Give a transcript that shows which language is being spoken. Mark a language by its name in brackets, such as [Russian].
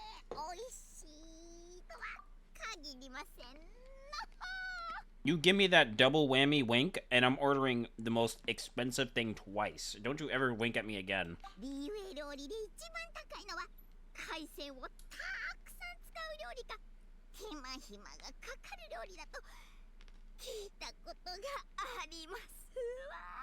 [Japanese] おいしいとは限りませんの。 [English] You give me that double whammy wink, and I'm ordering the most expensive thing twice. Don't you ever wink at me again. [Japanese] リーウェイ料理で一番高いのは海鮮をたくさん使う料理か手間暇がかかる料理だと聞いたことがありますわ。